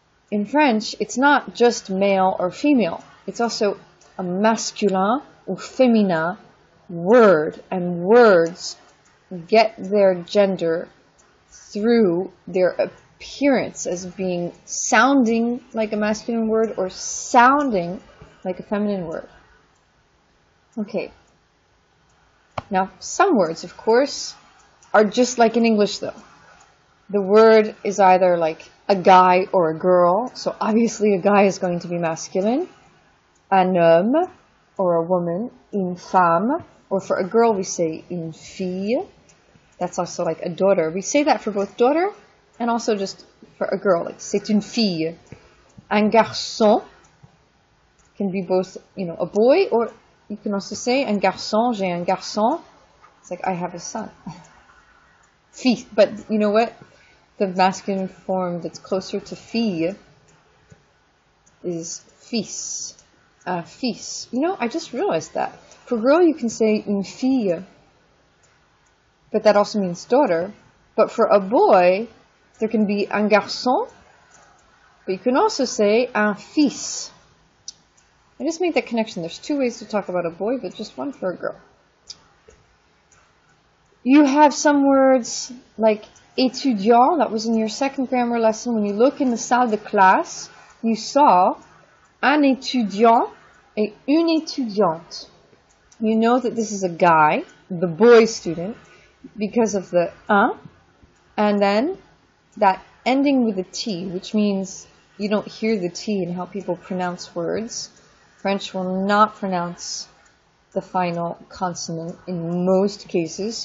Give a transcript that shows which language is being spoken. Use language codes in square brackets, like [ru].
[en] In French, it's not just male or female. It's also a masculin or féminin word, and words get their gender through their appearance as being sounding like a masculine word or sounding like a feminine word. Okay. Now, some words, of course, are just like in English, though. The word is either like a guy or a girl. So obviously a guy is going to be masculine. [fr] Un homme, [en] or a woman. [fr] Une femme. [en] Or for a girl, we say [fr] une fille. [en] That's also like a daughter. We say that for both daughter and also just for a girl. Like, [fr] c'est une fille. Un garçon [en] can be both, a boy, or you can also say [fr] un garçon, j'ai un garçon. [en] It's like, I have a son. Fille. But you know what? The masculine form that's closer to [fr] fille is fils. Fils. [en] I just realized that. For girl, you can say [fr] une fille, [en] but that also means daughter. But for a boy, there can be [fr] un garçon, [en] but you can also say [fr] un fils. [en] I just made that connection. There's two ways to talk about a boy, but just one for a girl. You have some words like étudiant, that was in your second grammar lesson. When you look in the [fr] salle de classe, [en] you saw [fr] un étudiant et une étudiante. [en] You know that this is a guy, the boy student, because of the un, and then that ending with a T, which means you don't hear the T in how people pronounce words. French will not pronounce the final consonant in most cases.